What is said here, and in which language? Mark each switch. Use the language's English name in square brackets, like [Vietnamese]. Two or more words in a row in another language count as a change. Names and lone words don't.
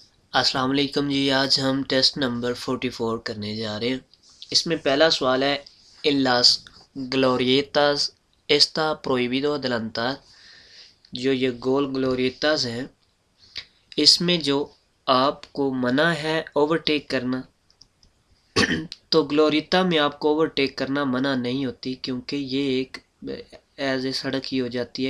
[Urdu] السلام علیکم جی، آج ہم ٹیسٹ نمبر 44 کرنے جا رہے ہیں۔ اس میں پہلا سوال ہے [Spanish] en las glorietas está prohibido adelantar۔ [Urdu] جو یہ گول گلوریتاز ہیں اس میں جو آپ کو منع ہے اوورٹیک کرنا، تو گلوریتا میں آپ کو اوورٹیک کرنا منع نہیں ہوتی، کیونکہ یہ ایک [English] as a [Urdu] سڑک ہی ہو جاتی ہے۔